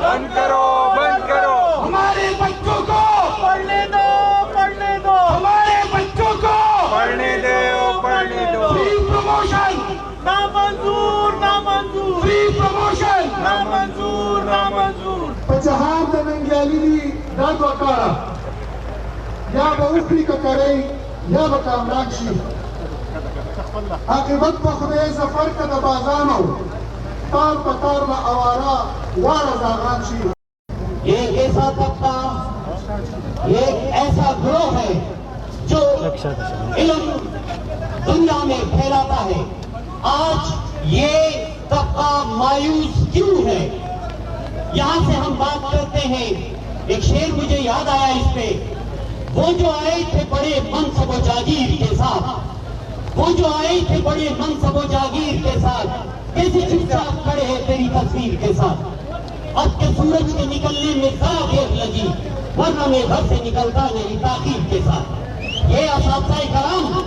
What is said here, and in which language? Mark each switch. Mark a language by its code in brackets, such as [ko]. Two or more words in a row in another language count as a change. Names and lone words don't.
[ur] کرو بند کرو ہمارے بچوں کو پڑھنے دو پڑھنے دو ہمارے بچوں کو پڑھنے دو پڑھنے دو [en] free promotion [ur] نامنظور نامنظور [en] free promotion [ur] نامنظور نامنظور [ps] پچهار د منګیالي دا دوه کاره یا به وکړي که کرئ یا به کامران شي عاقبت په خدای ظفر که د بازانو تار په تار به اواره واړه زاغان شي [ur] یہ ایک ایسا طبقہ یہ ایک ایسا گروہ ہے جو علم دنیا میں پھیلاتا ہے آج یہ طبقہ مایوس کیوں ہے یہاں سے ہم بات کرتے ہیں ایک شعر مجھے یاد آیا اس پہ وہ جو آئے تھے بڑے منصب و جاگیر کے ساتھ وہ جو آئے تھے بڑے منصب و جاگیر کے ساتھ کیسے چپ چاپ کھڑے ہیں تیری تصویر کے ساتھ اب کے سورج کے نکلنے میں ذرا دیر لگی ورنہ میں گھر سے نکلتا میری تاخیر کے ساتھ یہ اساتذہ کرام